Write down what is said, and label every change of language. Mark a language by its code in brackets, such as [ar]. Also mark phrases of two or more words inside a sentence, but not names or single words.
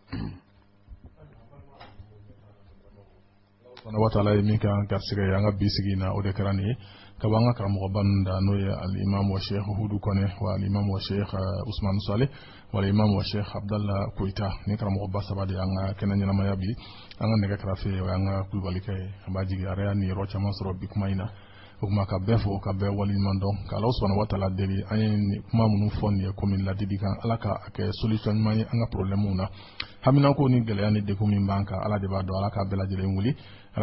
[ar] وتعالى [bm] ye min kan garisɛgɛ ye an ka bi sigi na o de kɛra nin ye ka bɔ an ka karamɔgɔba ninnu da n'o ye [ar] الإمام والشيخ [bm] Hudu Kɔnɛ wa [ar] الإمام والشيخ [bm] Usman Saleh wa [ar] الإمام والشيخ [bm] Abdallah Koyita ni karamɔgɔba saba de an ka kɛnɛ ɲɛnamaya bi an ka nɛgɛ kɛrɛfɛ o y'an ka kulubalikɛ ye an b'a jigi a yɛrɛ y'a ni yɔrɔ caman sɔrɔ bi kuma in na o kuma ka bɛɛ fo ka bɛɛ waleɲuman dɔn ka [ar] الله سبحانه وتعالى [bm] deli an ye nin kuma minnu fɔ nin ye komi ladili kan Ala ka kɛ solution ɲuman ye an ka problèmew na haminako ni gɛlɛya ni degun min b'an kan Ala de b'a dɔn Ala ka bɛɛ lajɛlen wuli Ala